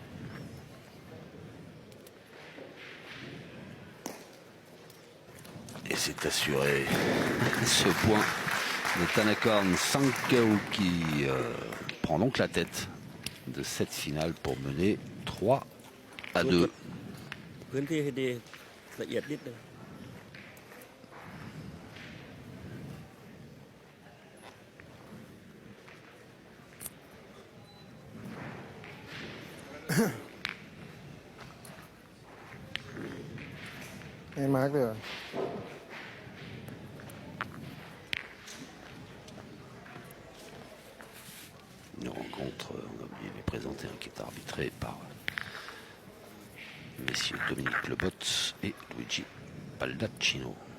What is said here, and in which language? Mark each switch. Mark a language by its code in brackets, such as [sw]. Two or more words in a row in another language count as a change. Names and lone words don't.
[fr] Et c'est assuré. Ce point de Tanakorn Sankaou qui prend donc la tête de cette finale pour mener 3-2. [th] พื้นที่ให้ดีละเอียดนิดนึง ให้มาร์กเลยเหรอ [fr] Une rencontre, on a oublié de les présenter, qui est arbitrée par messieurs Dominique Lebot et Luigi Baldacchino.